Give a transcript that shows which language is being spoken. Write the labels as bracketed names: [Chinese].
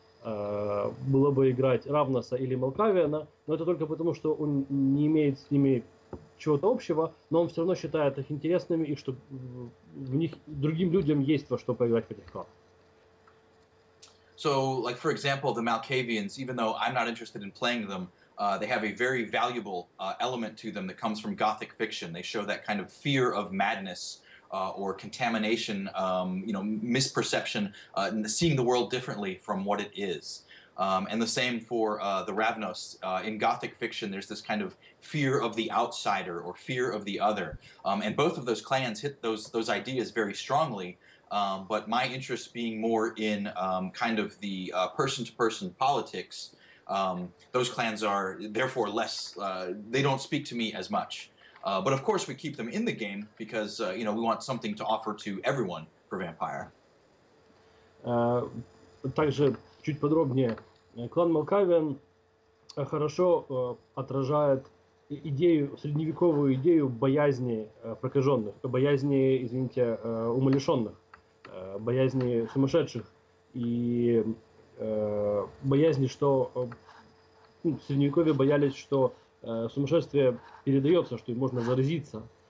[Russian] было бы играть Равнаса или Малкавиана, но это только потому, что он не имеет с ними чего-то общего, но он все равно считает их интересными и что в них другим людям есть во что поиграть в этих кланах. [English] So, like for example, the Malkavians, even though I'm not interested in playing them, they have a very valuable element to them that comes from Gothic fiction. They show that kind of fear of madness or contamination, misperception, seeing the world differently from what it is. And the same for the Ravnos. In Gothic fiction, there's this kind of fear of the outsider or fear of the other. And both of those clans hit those ideas very strongly. But my interest being more in kind of the person-to-person politics, those clans are therefore less, they don't speak to me as much. But of course we keep them in the game because, we want something to offer to everyone for Vampire. [Russian] Также чуть подробнее. Клан Малкавиан хорошо отражает средневековую идею боязни прокаженных, боязни, извините, умалишенных, боязни сумасшедших и боязни, что в Средневековье боялись, что сумасшествие передается, что им можно заразиться.